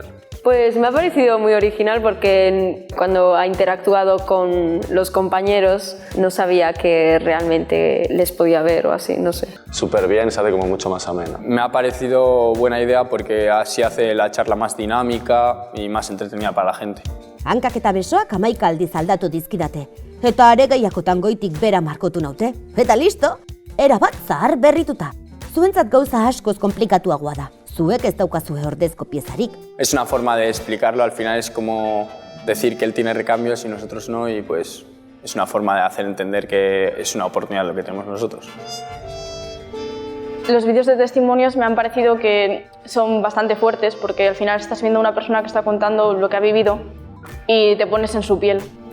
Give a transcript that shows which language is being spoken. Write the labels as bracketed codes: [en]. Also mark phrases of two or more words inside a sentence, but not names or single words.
[es] Pues me ha parecido muy original porque cuando ha interactuado con los compañeros no sabía que realmente les podía ver o así, no sé. Súper bien, se hace como mucho más ameno. Me ha parecido buena idea porque así hace la charla más dinámica y más entretenida para la gente. [eu] Hankak eta besoak 11 aldiz aldatu dizkidate. Eta are gehiagotan goitik bera markotu naute. Eta listo, erabat zahar berrituta. Zuentzat gauza askoz komplikatuagoa da. Zuek ez daukazue ordezko piezarik. [es] Es una forma de explicarlo, al final es como decir que él tiene recambios y nosotros no, y pues es una forma de hacer entender que es una oportunidad lo que tenemos nosotros. Los vídeos de testimonios me han parecido que son bastante fuertes porque al final estás viendo a una persona que está contando lo que ha vivido y te pones en su piel.